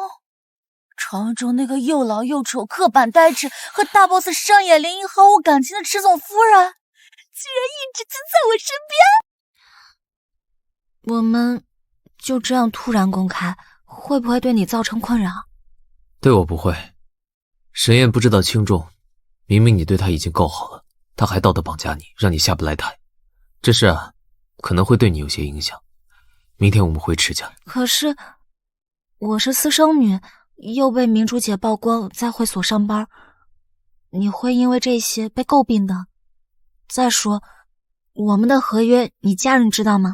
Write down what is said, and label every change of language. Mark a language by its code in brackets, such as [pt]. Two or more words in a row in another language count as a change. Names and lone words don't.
[zh] 傳聞中那個又老又醜、刻板呆滯和大 boss 上野绫音毫無感情的池總夫人，居然一直就在我身邊。我們就這樣突然公開，會不會對你造成困擾？對我不會。沈燕不知道輕重，明明你對他已經夠好了，他還道德綁架你，讓你下不來台。這事啊，可能會對你有些影響。明天我們回池家。可是我是私生女，又被明珠姐曝光在會所上班，你會因為這些被詬病的。再說，我們的合約你家人知道嗎？